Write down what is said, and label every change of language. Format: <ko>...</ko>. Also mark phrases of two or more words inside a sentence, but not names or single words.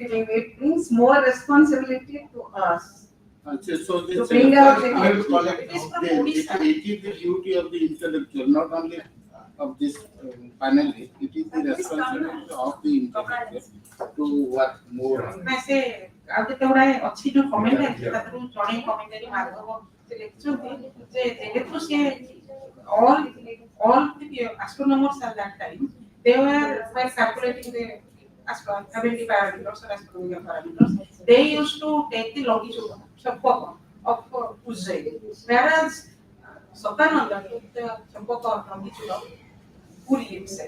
<en>It brings more responsibility to us. So this to bring out the it is the duty of the intellectual, not only of this panelist, it is the responsibility of the intellectual to work more. I say</en> <or>ଆଉ କେତେ ଗୁଡାଏ ଅଛି ଯୋଉ କମେଣ୍ଟ ଅଛି ତାକୁ ଜଣେ କମେଣ୍ଟାରୀ ମାଧବ ସେ ଲେଖିଛନ୍ତି ଯେ ଯେହେତୁ ସେ</or> <en>all the astronomers at that time they were calculating the ability parameters or astronomical parameters. They used to take the longitude of Ujjain, whereas Satananda took the longitude of Puri itself.</en>